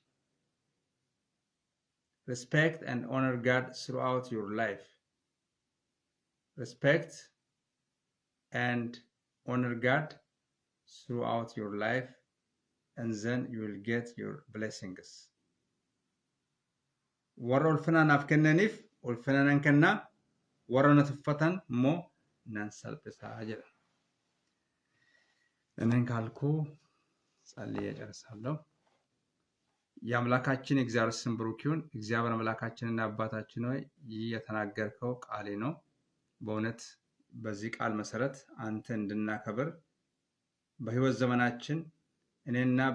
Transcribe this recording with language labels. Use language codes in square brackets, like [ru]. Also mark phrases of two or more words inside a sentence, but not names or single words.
[en] Respect and honor God throughout your life. Respect and honor God throughout your life, and then you will get your blessings. [om] Warra ulfina naaf kennaniif ulfina nan kennaa, warra na tuffatan immoo nan salphisaa jedha. [am] እኔን ካልኩ ጸልዬ እጨርሳለሁ። የአምላካችን የእግዚአብሔር ስም ብሩክ ይሁን። እግዚአብሔር አምላካችንና አባታችን ሆይ፣ ይህ የተናገርከው ቃሌ ነው። በእውነት በዚህ ቃል መሰረት አንተ እንድናከብር በህይወት ዘመናችን እኔና